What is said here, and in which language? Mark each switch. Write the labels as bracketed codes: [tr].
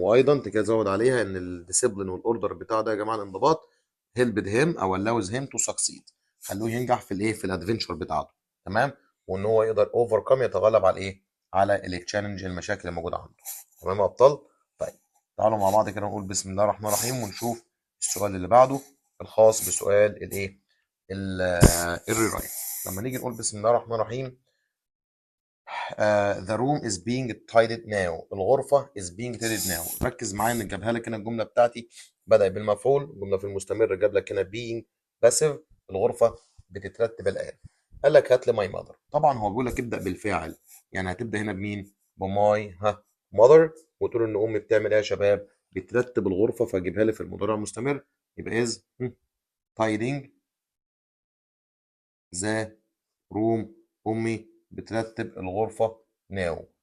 [ar] وايضا تزود عليها ان الديسيبلين والاوردر بتاعه ده يا جماعه، الانضباط، هيلبد هيم او [en] allows him to succeed، [ar] خلوه ينجح في الايه، في الادفنتشر بتاعته. تمام. وان هو يقدر اوفركم، يتغلب على الايه، على التشالنج، المشاكل اللي موجوده عنده. تمام يا ابطال. طيب تعالوا مع بعض كده نقول بسم الله الرحمن الرحيم ونشوف السؤال اللي بعده الخاص بسؤال الايه، الريرايت. لما نيجي نقول بسم الله الرحمن الرحيم، [en] the room is being tidied now، [ar] الغرفة [en] is being tidied now. [ar] ركز معايا ان جابها لك هنا الجملة بتاعتي بدأ بالمفعول، جملة في المستمر جاب لك هنا [en] being passive، [ar] الغرفة بتترتب الآن. قال لك هات لي [en] my mother، [ar] طبعا هو بيقول لك ابدأ بالفاعل، يعني هتبدأ هنا بمين؟ بماي mother، وتقول ان امي بتعمل ايه يا شباب؟ بترتب الغرفة، فاجيبها لي في المضارع المستمر، يبقى [en] is tidying the [ar] روم، امي بترتب الغرفه ناو.